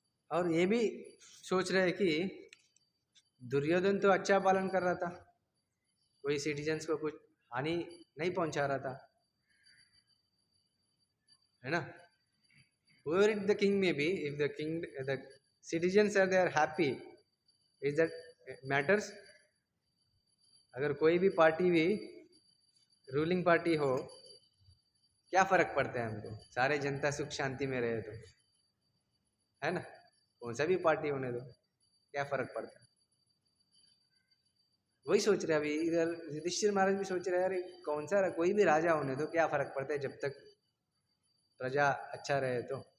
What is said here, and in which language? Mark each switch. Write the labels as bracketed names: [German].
[Hindi] और ये भी सोच रहे हैं कि दुर्योधन तो अच्छा पालन कर रहा था, कोई सिटीजन्स को कुछ हानि नहीं पहुंचा रहा था, है ना। [English] Whoever it the king may be, if the citizens are there happy, is that matters? [Hindi] अगर कोई भी पार्टी भी रूलिंग पार्टी हो, क्या फर्क पड़ता है हमको? सारे जनता सुख शांति में रहे तो, है ना। कौन सा भी पार्टी होने दो, क्या फर्क पड़ता है। वही सोच रहे अभी इधर युधिष्ठिर महाराज भी सोच रहे, अरे कौन सा कोई भी राजा होने दो, क्या फर्क पड़ता है जब तक प्रजा अच्छा रहे तो।